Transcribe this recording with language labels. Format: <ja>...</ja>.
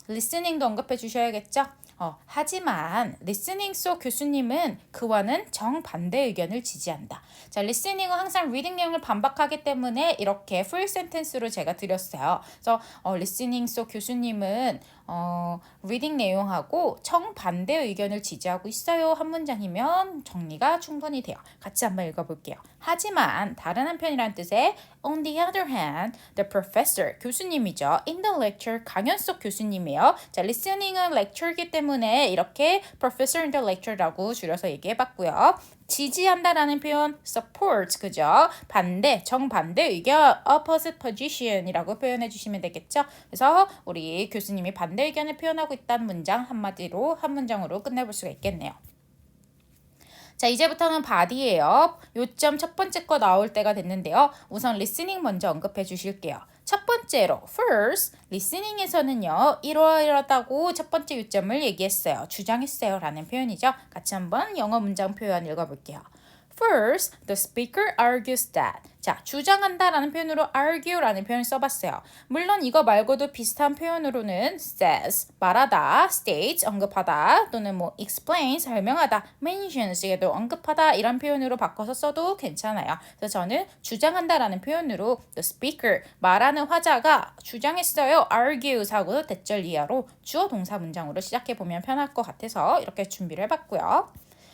<ko>listening도 언급해 주셔야겠죠? 하지만 리스닝 속 교수님은 그와는 정반대 의견을 지지한다. 자, 리스닝은 항상 리딩 내용을 반박하기 때문에 이렇게 풀 센텐스로 제가 드렸어요. 그래서 리스닝 속 교수님은 리딩 내용하고 정반대 의견을 지지하고 있어요. 한 문장이면 정리가 충분히 돼요. 같이 한번 읽어볼게요. 하지만 다른 한편이란 뜻의</ko> <en>on the other hand, the professor</en> <ko>교수님이죠. in the lecture 강연 속 교수님이에요. 자, listening은 lecture이기 때문에 이렇게</ko> <en>professor in the lecture</en> <ko>라고 줄여서 얘기해봤고요. 지지한다라는 표현 support 그죠? 반대, 정반대 의견</ko> <en>opposite position</en> <ko>이라고 표현해 주시면 되겠죠? 그래서 우리 교수님이 반대 의견을 표현하고 있다는 문장 한마디로 한 문장으로 끝내볼 수가 있겠네요. 자, 이제부터는 바디예요. 요점 첫 번째 거 나올 때가 됐는데요. 우선 리스닝 먼저 언급해 주실게요. 첫 번째로 first, 리스닝에서는요. 이러이러하다고 첫 번째 요점을 얘기했어요. 주장했어요 라는 표현이죠. 같이 한번 영어 문장 표현 읽어볼게요.</ko> <en>First, the speaker argues that.</en> <ko>자, 주장한다라는 표현으로 argue라는 표현을 써봤어요. 물론 이거 말고도 비슷한 표현으로는 says, 말하다, states, 언급하다, 또는 뭐 explain, 설명하다, mentions에도 언급하다 이런 표현으로 바꿔서 써도 괜찮아요. 그래서 저는 주장한다라는 표현으로</ko> <en>the speaker,</en> <ko>말하는 화자가 주장했어요, argues 하고 대절 이하로 주어 동사 문장으로 시작해보면 편할 것 같아서 이렇게 준비를 해봤고요.</ko>